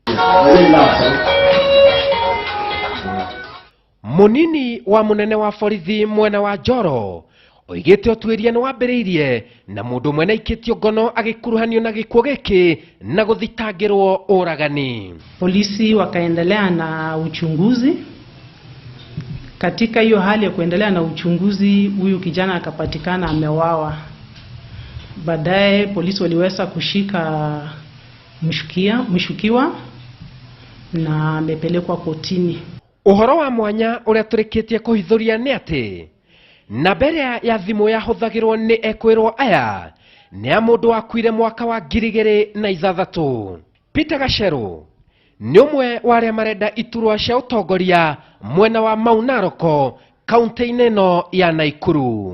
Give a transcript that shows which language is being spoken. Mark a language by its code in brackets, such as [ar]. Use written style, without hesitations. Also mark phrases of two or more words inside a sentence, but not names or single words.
[ki] Munini wa munene wa borithi mwena wa Njoro oigite utuiria ni wambiriirie na mundu mwena ikitio ngono agikuruhanio na gikuo giki na guthitangirwo uragani. [sw] Polisi wakaendelea na uchunguzi. Katika hiyo hali ya kuendelea na uchunguzi, huyu kijana akapatikana amewawa. Baadaye polisi waliweza kushika mshukiwa na amepelekwa kotini. [ki] Uhoro wa mwanya uria turikitie kuhithuria ni ati na mbere ya thimu yahuthagirwo ni ekwirwo aya ni a mundu wakuire mwaka wa 2006. Peter Gacharu ni umwe wa aria marenda iturwa cia utongoria mwena wa Mau Narok kaunti-ini ino ya Naikuru.